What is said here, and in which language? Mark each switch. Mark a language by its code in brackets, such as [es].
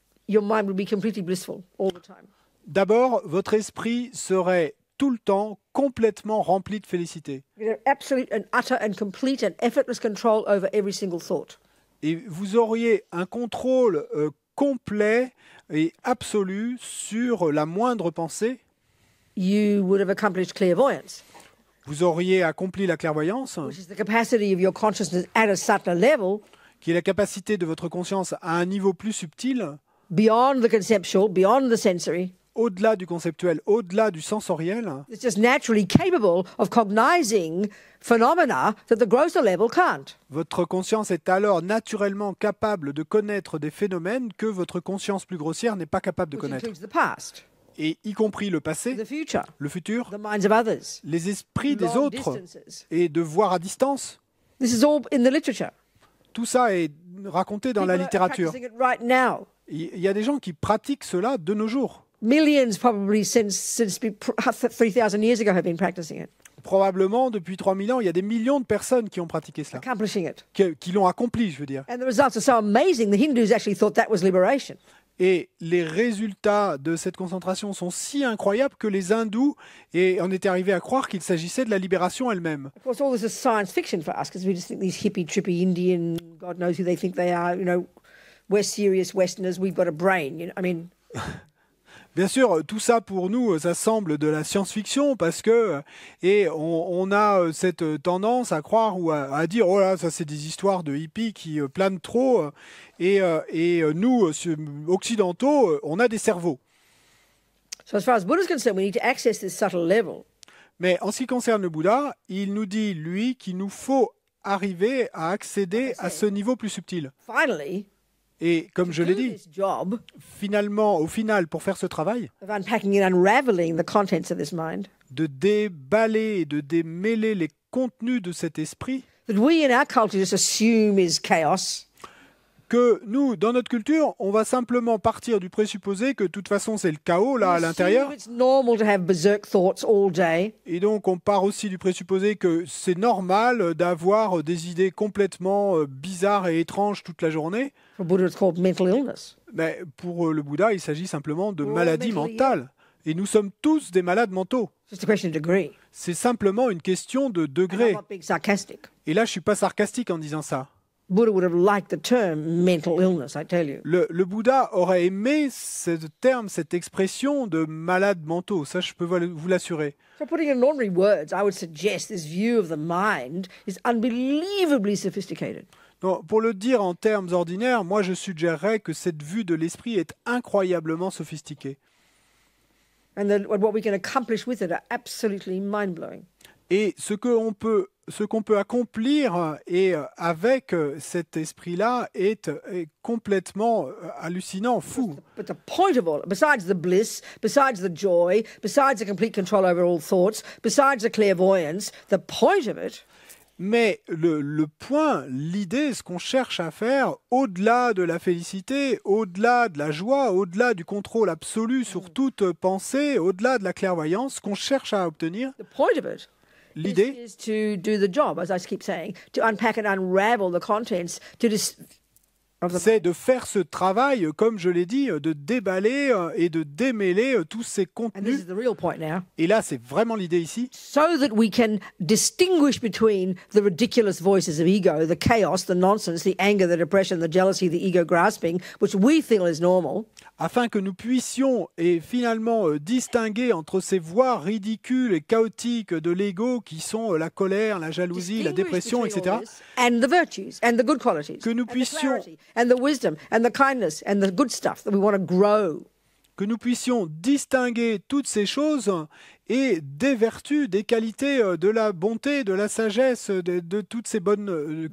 [en] your mind would be completely blissful all the time. [fr] D'abord, votre esprit serait tout le temps complètement rempli de félicité. [en] You have absolute and utter and complete and effortless control over every single thought. [fr] Et vous auriez un contrôle complet et absolu sur la moindre pensée. [en] You would have accomplished clairvoyance, [fr] Vous auriez accompli la clairvoyance, [en] which is the capacity of your consciousness at a subtler level, [fr] qui est la capacité de votre conscience à un niveau plus subtil, [en] beyond the conceptual, beyond the sensory. [fr] au-delà du conceptuel, au-delà du sensoriel, [en] It's just naturally capable of cognizing phenomena that the grosser level can't. [fr] votre conscience est alors naturellement capable de connaître des phénomènes que votre conscience plus grossière n'est pas capable de [en] Which [fr] connaître, [en] includes the past, [fr] et y compris le passé, [en] the future, [fr] le futur, [en] the minds of others, [fr] les esprits des [en] long [fr] autres, [en] distances. [fr] et de voir à distance. [en] This is all in the literature. [fr] Tout ça est raconté dans la [en] People are [fr] littérature. [en] practicing it right now. [fr] Il y a des gens qui pratiquent cela de nos jours. [en] Millions probably since 3,000 years ago have been practicing it, [fr] Probablement, depuis 3000 ans, il y a des millions de personnes qui ont pratiqué cela, [en] accomplishing it. [fr] qui l'ont accompli, je veux dire. [en] And the results are so amazing, the Hindus actually thought that was liberation. [fr] Et les résultats de cette concentration sont si incroyables que les hindous en étaient arrivés à croire qu'il s'agissait de la libération elle-même. [en] Of course, all this is science fiction for us because we just think these hippie, trippy Indian, God knows who they think they are, we're serious Westerners, we've got a brain. [fr] Bien sûr, tout ça pour nous, ça semble de la science-fiction parce que on a cette tendance à croire ou à dire oh là, ça c'est des histoires de hippies qui planent trop et nous occidentaux, on a des cerveaux. [en] So as far as Buddha's concerned, we need to access this subtle level. [fr] Mais en ce qui concerne le Bouddha, il nous dit lui qu'il nous faut arriver à accéder à ce niveau plus subtil. [en] Finally, [fr] Et comme je l'ai [en] do [fr] dit, [en] this job [fr] au final, pour faire ce travail, [en] of unpacking and unraveling the contents of this mind, [fr] de déballer et de démêler les contenus de cet esprit, [en] that we in our culture just assume is chaos, [fr] que nous, dans notre culture, on va simplement partir du présupposé que de toute façon c'est le chaos là à [en] we [fr] l'intérieur, [en] assume it's normal to have berserk thoughts all day, [fr] et donc on part aussi du présupposé que c'est normal d'avoir des idées complètement bizarres et étranges toute la journée. [en] for Buddha it's called mental illness. [fr] Mais pour le Bouddha, il s'agit simplement de [en] Oh, [fr] maladies [en] mentally [fr] mentales. Et nous sommes tous des malades mentaux. [en] It's just a question of degree. [fr] C'est simplement une question de [en] And I'm [fr] degré. [en] not being sarcastic. [fr] Et là, je suis pas sarcastique en disant ça. [en] Buddha would have liked the term mental illness, I tell you. [fr] Le Bouddha aurait aimé ce terme, cette expression de malades mentaux. Ça, je peux vous l'assurer. [en] So putting it in ordinary words, I would suggest this view of the mind is unbelievably sophisticated. [fr] Donc, pour le dire en termes ordinaires, moi, je suggérerais que cette vue de l'esprit est incroyablement sophistiquée. [en] And what we can accomplish with it are absolutely mind-blowing. [fr] Et ce qu'on peut accomplir avec cet esprit-là est complètement hallucinant, fou. [en] But the point of all, besides the bliss, besides the joy, besides the complete control over all thoughts, besides the clairvoyance, the point of it [fr] Mais le point, l'idée, ce qu'on cherche à faire, au-delà de la félicité, au-delà de la joie, au-delà du contrôle absolu sur toute pensée, au-delà de la clairvoyance, ce qu'on cherche à obtenir, [en] the point of it [fr] l'idée, [en] is to do the job, as I keep saying, to unpack and unravel the contents of the [fr] c'est de faire ce travail, comme je l'ai dit, de déballer et de démêler tous ces [en] and this [fr] contenus. [en] is the real point now, [fr] Et là, c'est vraiment l'idée ici, [en] so that we can distinguish between the ridiculous voices of ego, the chaos, the nonsense, the anger, the depression, the jealousy, the ego grasping, which we feel is normal, [fr] afin que nous puissions finalement distinguer entre ces voix ridicules et chaotiques de l'ego qui sont la colère, la jalousie, la [en] distinguish [fr] dépression, [en] between [fr] etc. [en] all this and the virtues and the good qualities, [fr] Que nous [en] and the [fr] puissions- [en] clarity, and the wisdom and the kindness and the good stuff that we want to grow. [fr] Que nous puissions distinguer toutes ces choses et des vertus, des qualités, de la bonté, de la sagesse, de toutes ces bonnes...